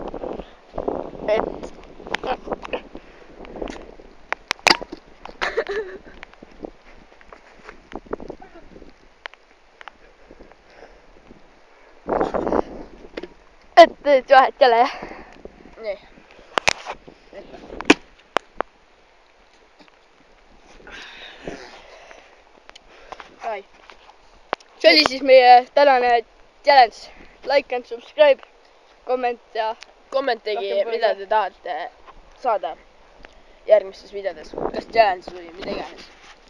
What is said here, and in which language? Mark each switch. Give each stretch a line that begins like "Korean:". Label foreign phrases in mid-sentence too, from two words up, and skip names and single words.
Estonian: Et teed vahet jälle, jah? Nii. Ai. See oli siis meie tänane challenge.
English: Like and subscribe, comment ja...
Estonian: Kommentage, mida te tahate saada järgmistes videodes. Kas challenge või mida iganes.